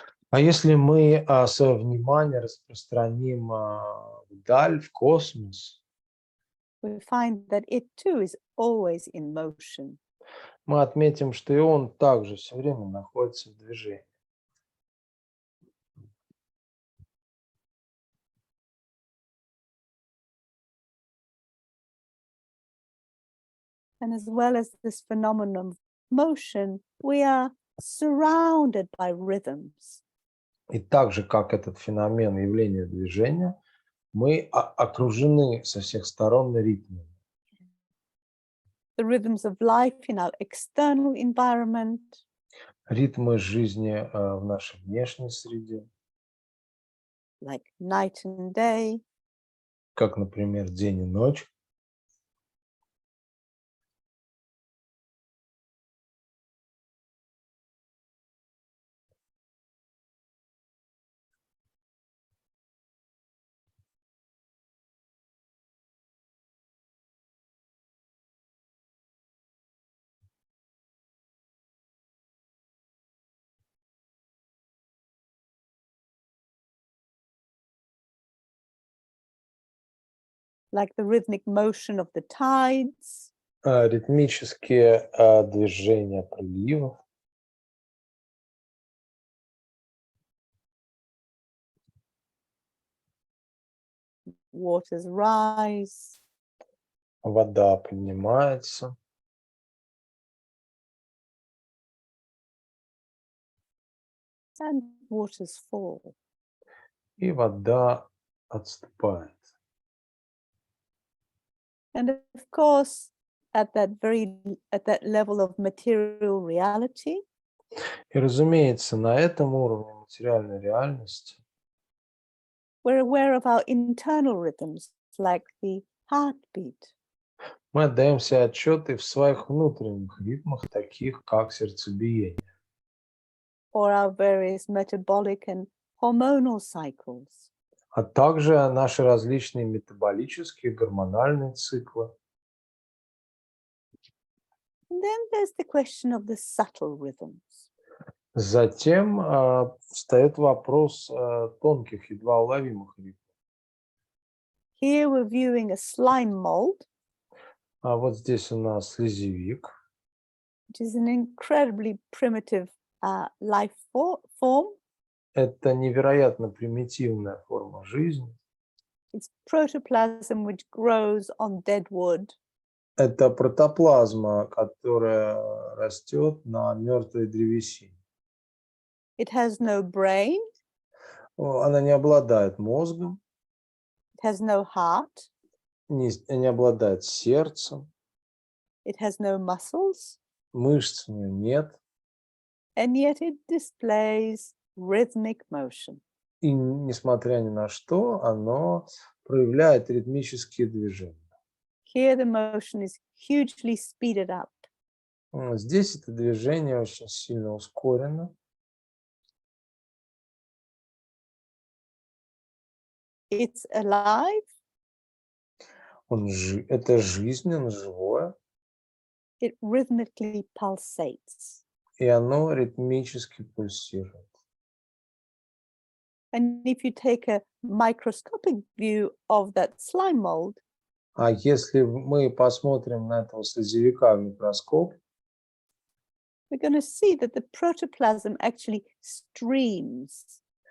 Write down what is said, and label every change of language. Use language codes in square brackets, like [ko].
[ru] А если мы свое внимание распространим вдаль, в космос, [en] we find that it too is always in motion. [ru] мы отметим, что и он также все время находится в движении. [en] And as well as this phenomenon of motion, we are surrounded by rhythms. [ru] И так же, как этот феномен явления движения, мы окружены со всех сторон ритмами. [en] The rhythms of life in our external environment, [ru] Ритмы жизни в нашей внешней среде, [en] like night and day, [ru] как, например, день и ночь. [en] like the rhythmic motion of the tides, [ru] Ритмические движения приливов, [en] waters rise, [ru] вода поднимается, [en] and waters fall. [ru] и вода отступает. [en] And of course, at that level of material reality, [ru] И, разумеется, на этом уровне материальной реальности [en] we're aware of our internal rhythms, like the heartbeat, [ru] мы отдаем себе отчеты в своих внутренних ритмах, таких как сердцебиение, [en] or our various metabolic and hormonal cycles. [ru] а также наши различные метаболические, гормональные циклы. [en] And then there's the question of the subtle rhythms. [ru] Затем встает вопрос тонких, едва уловимых ритмов. [en] Here we're viewing a slime mold, [ru] А вот здесь у нас слезевик. [en] which is an incredibly primitive life form. [ru] Это невероятно примитивная форма жизни. [en] It's protoplasm which grows on dead wood. [ru] Это протоплазма, которая растет на мертвой древесине. [en] It has no brain. [ru] Она не обладает мозгом, [en] It has no heart. [ru] не обладает сердцем, [en] It has no muscles. [ru] мышц у нее нет. [en] And yet it displays rhythmic motion. [ru] И несмотря ни на что, оно проявляет ритмические движения. [en] Here the motion is hugely speeded up. [ru] Здесь это движение очень сильно ускорено. [en] It's alive. [ru] Это жизнь, оно живое, [en] It rhythmically pulsates. [ru] и оно ритмически пульсирует. [en] And if you take a microscopic view of that slime mold, [ru] А если мы посмотрим на этого слезевика в микроскоп, [en] we're going to see that the protoplasm actually streams.